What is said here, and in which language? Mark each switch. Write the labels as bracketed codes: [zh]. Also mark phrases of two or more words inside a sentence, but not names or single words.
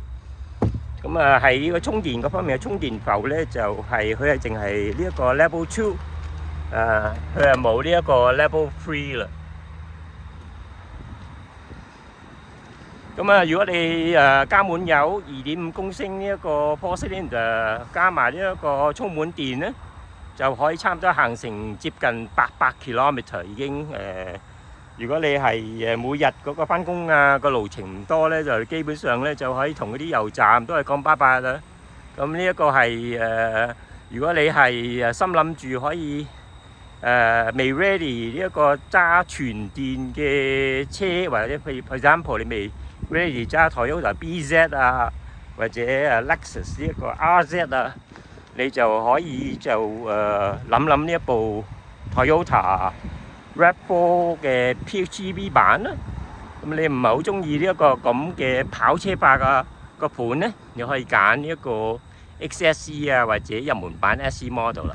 [yue] 咁喺呢個充電嗰方面嘅充電埠咧，就係佢係淨係呢一個 Level 2，佢係冇呢一個 Level 3啦。咁如果你加滿油2.5公升呢一個 [en] four cylinder， [yue] 加埋呢一個充滿電咧，就可以差唔多行成接近800 kilometer 已經如果你係每日嗰個返工個路程唔多咧，就基本上咧就可以同嗰啲油站都係講拜拜啦。咁呢一個係如果你係心諗住可以未 ready 呢一個揸全電嘅車，或者譬如 [en] for example [yue] 你未 ready 揸 Toyota BZ 或者Lexus 呢一個 RZ你就可以就諗呢一部 Toyota RAV4 嘅 PHEV 版啦。咁你唔係好中意呢一個咁嘅跑車化個盤咧，你可以揀呢一個 XSE 或者入門版 SE model 啦。